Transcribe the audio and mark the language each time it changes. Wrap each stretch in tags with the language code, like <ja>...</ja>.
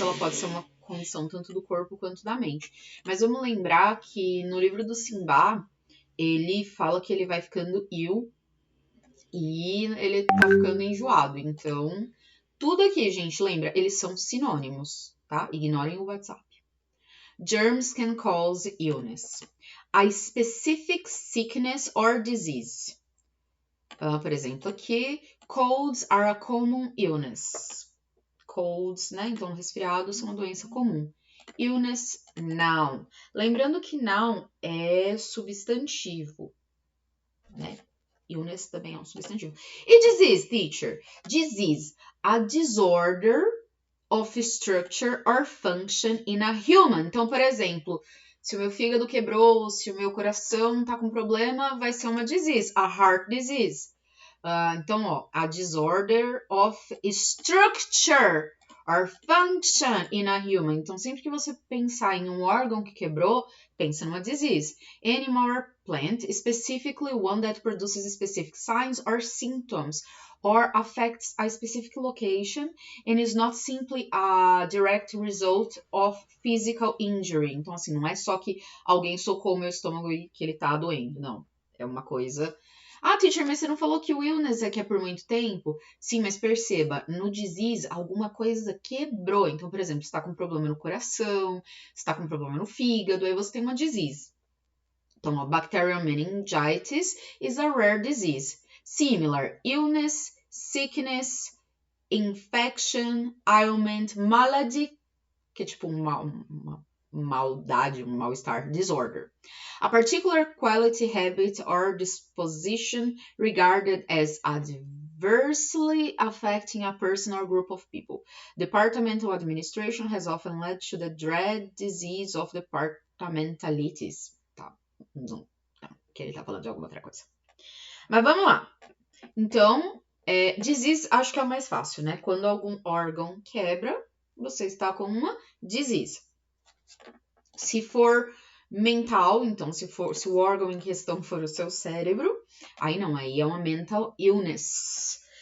<pt>Ela pode ser uma condição tanto do corpo quanto da mente. Mas vamos lembrar que no livro do Simba, ele fala que ele vai ficando ill e ele tá ficando enjoado. Então, tudo aqui, gente, lembra, eles são sinônimos, tá? Ignorem o WhatsApp.</pt> <en>Germs can cause illness. A specific sickness or disease.</en> <pt>Por exemplo, aqui,</pt> <en>colds are a common illness.</en> <pt>Colds, né? Então, resfriados são uma doença comum.</pt> <en>Illness, noun.</en> <pt>Lembrando que noun é substantivo, né? Illness também é um substantivo. E</pt> <en>disease, teacher? Disease, a disorder of structure or function in a human.</en> <pt>Então, por exemplo, se o meu fígado quebrou, se o meu coração tá com problema, vai ser uma disease, a heart disease. Então, ó,</pt> <en>a disorder of structure or function in a human.</en> <pt>Então, sempre que você pensar em um órgão que quebrou, pensa numa disease.</pt> <en>Animal or plant, specifically one that produces specific signs or symptoms or affects a specific location and is not simply a direct result of physical injury.</en> <pt>Então, assim, não é só que alguém socou o meu estômago e que ele tá doendo, não. É uma coisa... teacher, mas você não falou que o illness é que é por muito tempo? Sim, mas perceba, no disease, alguma coisa quebrou. Então, por exemplo, você está com problema no coração, você está com problema no fígado, aí você tem uma disease. Então,</pt> <en>a bacterial meningitis is a rare disease. Similar, illness, sickness, infection, ailment, malady,</en> <pt>que é tipo uma maldade, um mal-estar,</pt> <en>disorder. A particular quality, habit, or disposition regarded as adversely affecting a person or group of people. Departmental administration has often led to the dread disease of departmentalities.</en> <pt>Tá, não, que ele tá falando de alguma outra coisa. Mas vamos lá. Então, Disease, acho que é o mais fácil, né? Quando algum órgão quebra, você está com uma disease. Se for mental, então se o órgão em questão for o seu cérebro, aí não, aí é uma mental illness.</pt>